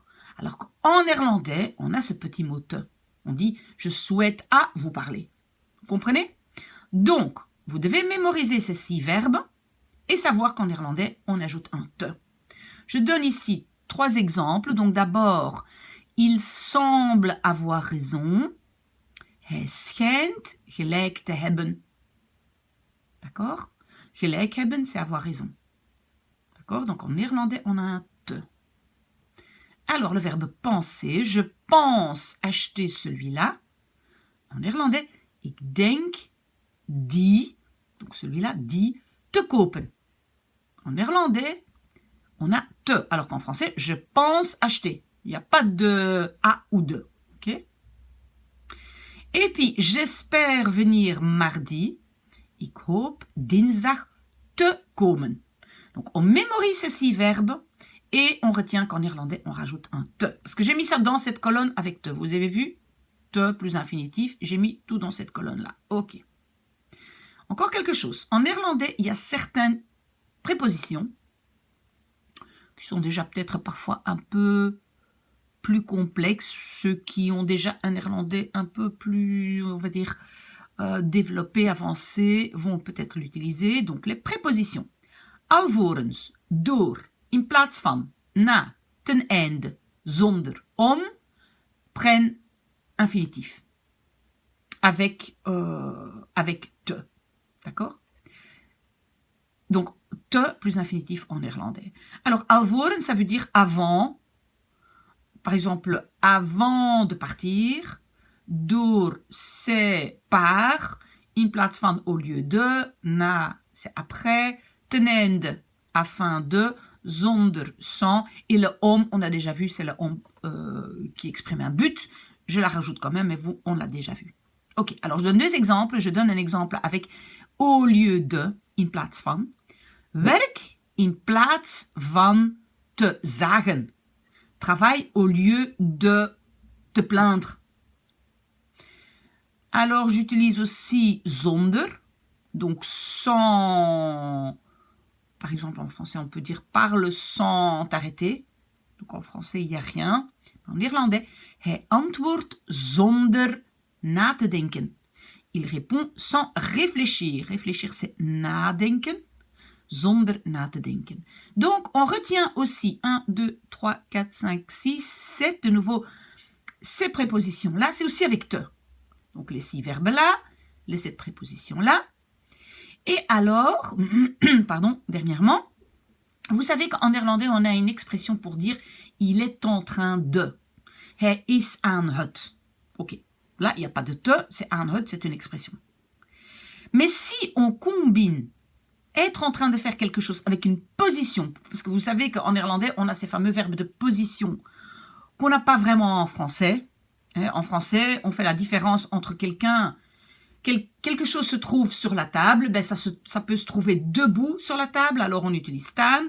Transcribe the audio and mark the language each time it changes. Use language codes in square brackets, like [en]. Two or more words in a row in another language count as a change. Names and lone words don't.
[fr] Alors qu'en néerlandais, on a ce petit mot « te ». On dit « je souhaite à vous parler ». Vous comprenez? Donc, vous devez mémoriser ces 6 verbes et savoir qu'en néerlandais, on ajoute un « te ». Je donne ici 3 exemples. Donc d'abord, il semble avoir raison. [nl] Hij schijnt gelijk te hebben. [fr] D'accord? [nl] Gelijk hebben, [fr] c'est avoir raison. D'accord? Donc en néerlandais, on a un te. Alors le verbe penser, je pense acheter celui-là. En néerlandais, [nl] ik denk die, [fr] donc celui-là, [nl] die te kopen. [fr] En néerlandais, on a te, alors qu'en français, je pense acheter. Il n'y a pas de a ou de. Ok? Et puis, j'espère venir mardi. [nl] Ik hoop dinsdag te komen. [fr] Donc, on mémorise ces 6 verbes et on retient qu'en néerlandais, on rajoute un te. Parce que j'ai mis ça dans cette colonne avec te. Vous avez vu? te plus infinitif. J'ai mis tout dans cette colonne-là. OK. Encore quelque chose. En néerlandais, il y a certaines prépositions qui sont déjà peut-être parfois un peu plus complexes. Ceux qui ont déjà un néerlandais un peu plus, on va dire, développé, avancé, vont peut-être l'utiliser. Donc, les prépositions. [nl] Alvorens, door, in plaats van, na, ten einde, zonder, om, [fr] prennent infinitif. Avec te. D'accord? Donc, te plus infinitif en néerlandais. Alors, alvorens, ça veut dire avant. Par exemple, avant de partir. Door, c'est par. [nl] In plaats van, [fr] au lieu de. Na, c'est après. [nl] Ten einde, [fr] afin de. Zonder, sans. Et le om, on a déjà vu, c'est le om qui exprime un but. Je la rajoute quand même, mais vous, on l'a déjà vu. Ok, alors je donne deux exemples. Je donne un exemple avec au lieu de, [nl] in plaats van. Werk in plaats van te zagen. [fr] Travaille au lieu de te plaindre. Alors, j'utilise aussi zonder, donc sans. Par exemple, en français, on peut dire parle sans t'arrêter. Donc, en français, il n'y a rien. En irlandais, [nl] hij antwoordt zonder na te denken. [fr] Il répond sans réfléchir. Réfléchir, c'est nadenken. [nl] Zonder na te denken. [fr] Donc, on retient aussi 1, 2, 3, 4, 5, 6, 7. De nouveau, ces prépositions-là, c'est aussi avec te. Donc, les 6 verbes-là, les 7 prépositions-là. Et alors, pardon, dernièrement, vous savez qu'en néerlandais, on a une expression pour dire « il est en train de ». [nl] « Hij is aan het ». [fr] Ok, là, il n'y a pas de te, c'est [nl] aan het, [fr] c'est une expression. Mais si on combine être en train de faire quelque chose avec une position, parce que vous savez qu'en néerlandais, on a ces fameux verbes de position qu'on n'a pas vraiment en français. En français, on fait la différence entre quelque chose se trouve sur la table, ben ça peut se trouver debout sur la table, alors on utilise staan.